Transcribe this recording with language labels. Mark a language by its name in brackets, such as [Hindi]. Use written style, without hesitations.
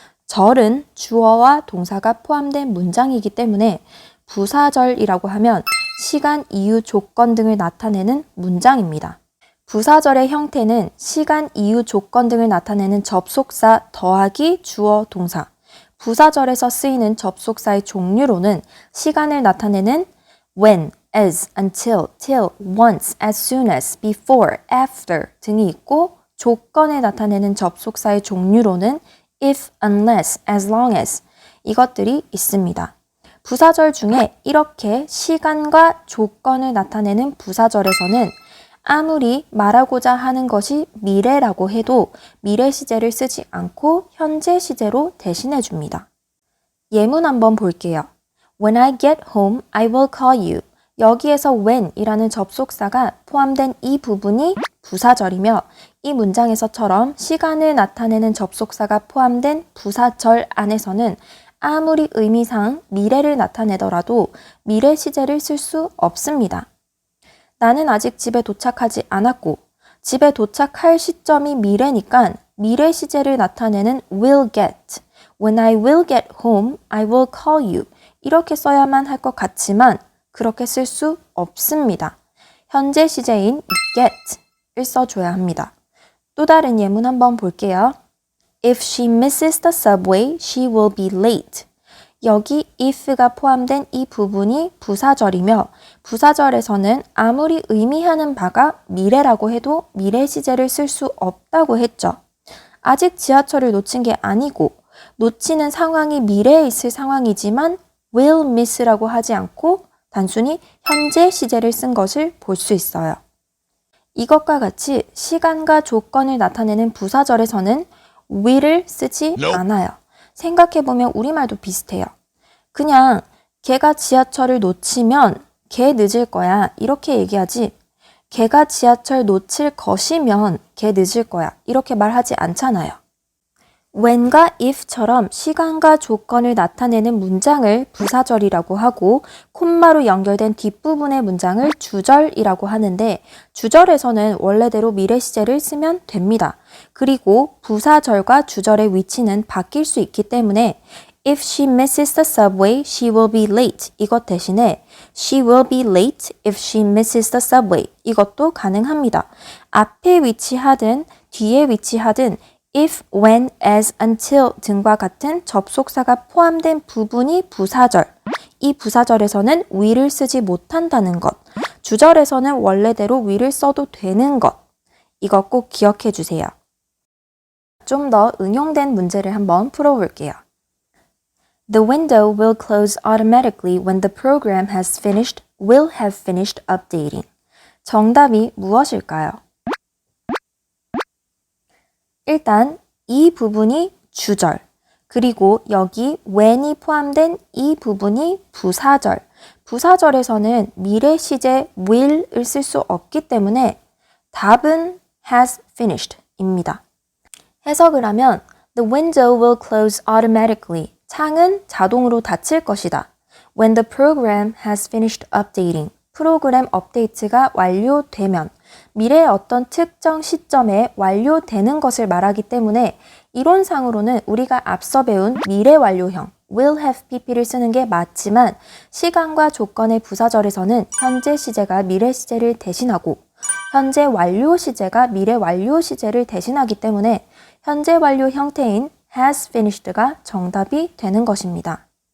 [Korean] 절은 주어와 동사가 포함된 문장이기 때문에 부사절이라고 하면 시간, 이유, 조건 등을 나타내는 문장입니다. 부사절의 형태는 시간, 이유, 조건 등을 나타내는 접속사 더하기 주어, 동사. 부사절에서 쓰이는 접속사의 종류로는 시간을 나타내는 when, as, until, till, once, as soon as, before, after 등이 있고 조건을 나타내는 접속사의 종류로는 if, unless, as long as 이것들이 있습니다. 부사절 중에 이렇게 시간과 조건을 나타내는 부사절에서는 아무리 말하고자 하는 것이 미래라고 해도 미래 시제를 쓰지 않고 현재 시제로 대신해 줍니다. 예문 한번 볼게요. [English] When I get home, I will call you. [Korean] 여기에서 when이라는 접속사가 포함된 이 부분이 부사절이며 이 문장에서처럼 시간을 나타내는 접속사가 포함된 부사절 안에서는 아무리 의미상 미래를 나타내더라도 미래 시제를 쓸 수 없습니다. 나는 아직 집에 도착하지 않았고 집에 도착할 시점이 미래니까 미래 시제를 나타내는 will get. [English] When I will get home, I will call you. [Korean] 이렇게 써야만 할 것 같지만 그렇게 쓸 수 없습니다. 현재 시제인 get을 써줘야 합니다. 또 다른 예문 한번 볼게요. [English] If she misses the subway, she will be late. [Korean] 여기 if가 포함된 이 부분이 부사절이며 부사절에서는 아무리 의미하는 바가 미래라고 해도 미래 시제를 쓸 수 없다고 했죠. 아직 지하철을 놓친 게 아니고 놓치는 상황이 미래에 있을 상황이지만 will miss라고 하지 않고 단순히 현재 시제를 쓴 것을 볼 수 있어요. 이것과 같이 시간과 조건을 나타내는 부사절에서는 will을 쓰지 않아요. 생각해보면 우리말도 비슷해요. 그냥 걔가 지하철을 놓치면 걔 늦을 거야 이렇게 얘기하지 걔가 지하철 놓칠 것이면 걔 늦을 거야 이렇게 말하지 않잖아요. when과 if처럼 시간과 조건을 나타내는 문장을 부사절이라고 하고 콤마로 연결된 뒷부분의 문장을 주절이라고 하는데 주절에서는 원래대로 미래 시제를 쓰면 됩니다. 그리고 부사절과 주절의 위치는 바뀔 수 있기 때문에 [English] If she misses the subway, she will be late. [Korean] 이것 대신에 [English] she will be late if she misses the subway. [Korean] 이것도 가능합니다. 앞에 위치하든 뒤에 위치하든 if, when, as, until 등과 같은 접속사가 포함된 부분이 부사절. 이 부사절에서는 will을 쓰지 못한다는 것. 주절에서는 원래대로 will을 써도 되는 것. 이거 꼭 기억해 주세요. 좀 더 응용된 문제를 한번 풀어볼게요. [English] The window will close automatically when the program has finished, will have finished updating. [Korean] 정답이 무엇일까요? 일단 이 부분이 주절, 그리고 여기 when이 포함된 이 부분이 부사절. 부사절에서는 미래 시제 will을 쓸 수 없기 때문에 답은 has finished 입니다. [English] 해석을 하면 The window will close automatically. [Korean] 창은 자동으로 닫힐 것이다. [English] When the program has finished updating. [Korean] 프로그램 업데이트가 완료되면 미래의 어떤 특정 시점에 완료되는 것을 말하기 때문에 이론상으로는 우리가 앞서 배운 미래 완료형 will have pp를 쓰는 게 맞지만 시간과 조건의 부사절에서는 현재 시제가 미래 시제를 대신하고 현재 완료 시제가 미래 완료 시제를 대신하기 때문에 현재 완료 형태인 has finished가 정답이 되는 것입니다.